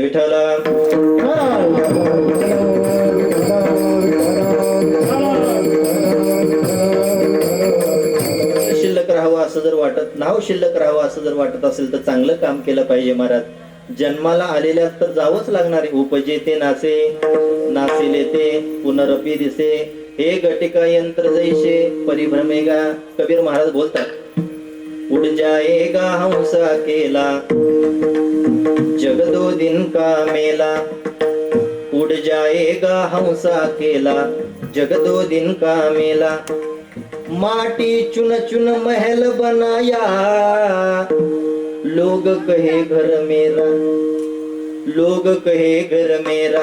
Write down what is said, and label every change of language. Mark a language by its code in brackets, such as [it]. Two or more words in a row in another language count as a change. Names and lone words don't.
[mr] विठ्ठला शिल्लक राहावं असं जर वाटत, नाव शिल्लक राहावं असं असं जर वाटत असेल तर चांगलं काम केलं पाहिजे महाराज. जन्माला आलेल्या तर जावंच लागणार आहे. उपजे ते नाचे, नाचिले ते पुनरपी दिसे, हे घटिका यंत्र जैसे परिभ्रमेगा. कबीर महाराज बोलतात, [hi] उड जाएगा हंसा केला जग दो दिन का मेला. उड़ जाएगा हंसा केला जग दो दिन का मेला. माटी चुन चुन महल बनाया लोग कहे घर मेरा, लोग कहे घर मेरा.